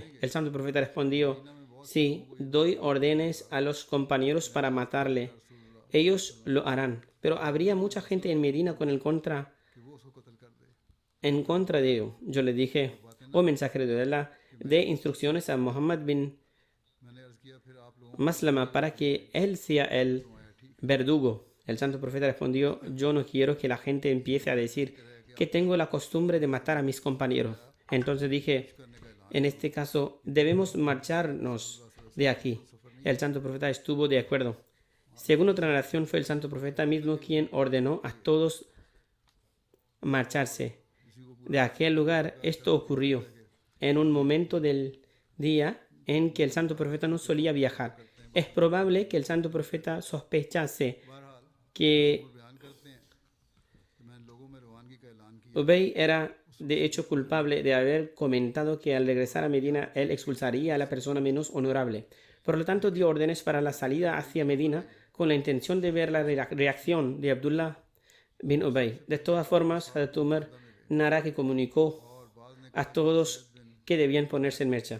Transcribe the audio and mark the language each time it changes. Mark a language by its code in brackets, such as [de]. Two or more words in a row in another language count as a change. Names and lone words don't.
[es] El santo profeta respondió: sí, doy órdenes a los compañeros para matarle. Ellos lo harán. Pero habría mucha gente en Medina en contra de ello. Yo le dije: oh mensajero de Allah, dé instrucciones a Muhammad bin [ur] میں نے عرض کیا پھر آپ لوگوں [es] Maslama para que él sea el verdugo. El santo profeta respondió, yo no quiero que la gente empiece a decir que tengo la costumbre de matar a mis compañeros. Entonces dije, en este caso debemos marcharnos de aquí. El santo profeta estuvo de acuerdo. Según otra narración, fue el santo profeta mismo quien ordenó a todos marcharse de aquel lugar. Esto ocurrió en un momento del día en que el santo profeta no solía viajar. Es probable que el santo profeta sospechase que [ur] بیان کرتے ہیں کہ میں نے لوگوں میں روانگی کا اعلان کیا [es] Ubay era de hecho culpable de haber comentado que al regresar a Medina él expulsaría a la persona menos honorable. Por lo tanto, dio órdenes para la salida hacia Medina con la intención de ver la reacción de Abdullah bin Ubay. De todas formas, Hazrat Umar narra que comunicó a todos que debían ponerse en marcha.